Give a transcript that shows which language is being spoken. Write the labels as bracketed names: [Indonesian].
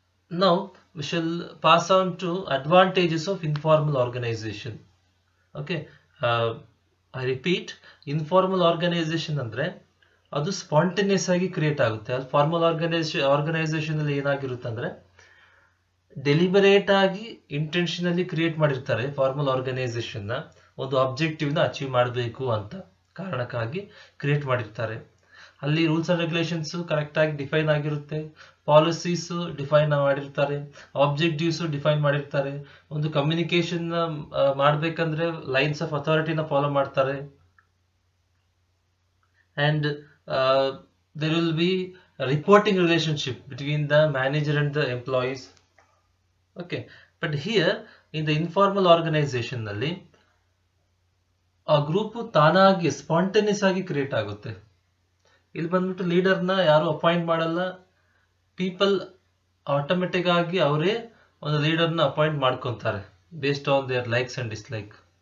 [English] Now we shall pass on to advantages of informal organization. Okay. I repeat, informal organization [Kannada] ಅಂದ್ರೆ ಅದು spontaneous ಆಗಿ create ಆಗುತ್ತೆ. ಅದು formal organisation ಅಲ್ಲಿ ಏನಾಗಿರುತ್ತೆ ಅಂದ್ರೆ ಡೆಲಿಬರೇಟ್ ಆಗಿ ಇಂಟೆನ್ಷನಲಿ ಕ್ರಿಯೇಟ್ ಮಾಡಿರ್ತಾರೆ. ಫಾರ್ಮಲ್ ಆರ್ಗನೈಸೇಷನ್ ನ ಒಂದು ಆಬ್ಜೆಕ್ಟಿವ್ ನ ಅಚೀವ್ ಮಾಡಬೇಕು ಅಂತ ಕಾರಣಕ್ಕಾಗಿ ಕ್ರಿಯೇಟ್ ಮಾಡಿರ್ತಾರೆ. ಅಲ್ಲಿ ರೂಲ್ಸ್ ಅಂಡ್ ರೆಗ್ಯುಲೇಷನ್ಸ್ ಕರೆಕ್ಟ್ ಆಗಿ ಡಿಫೈನ್ ಆಗಿರುತ್ತೆ, ಪಾಲಿಸೀಸ್ ಡಿಫೈನ್ ಮಾಡಿರ್ತಾರೆ, ಆಬ್ಜೆಕ್ಟಿವ್ಸ್ ಡಿಫೈನ್ ಮಾಡಿರ್ತಾರೆ. ಒಂದು ಕಮ್ಯುನಿಕೇಶನ್ ಮಾಡ್ಬೇಕಂದ್ರೆ ಲೈನ್ಸ್ ಆಫ್ ಅಥಾರಿಟಿನ ಫಾಲೋ ಮಾಡ್ತಾರೆ. [English] And there will be a reporting relationship between the manager and the employees. Okay, but here in the informal organization [Kannada] ನಲ್ಲಿ ಆ group ತಾನಾಗಿ ಸ್ಪಾಂಟೇನಿಯಸ್ ಆಗಿ ಕ್ರಿಯೇಟ್ ಆಗುತ್ತೆ. ಇಲ್ಲಿ ಬಂದ್ಬಿಟ್ಟು ಲೀಡರ್ನ ಯಾರು ಅಪಾಯಿಂಟ್ ಮಾಡಲ್ಲ, ಪೀಪಲ್ ಆಟೋಮೆಟಿಕ್ ಆಗಿ ಅವರೇ ಒಂದು ಲೀಡರ್ನ ಅಪಾಯಿಂಟ್ ಮಾಡ್ಕೊಂತಾರೆ [English] Based on their likes and dislike.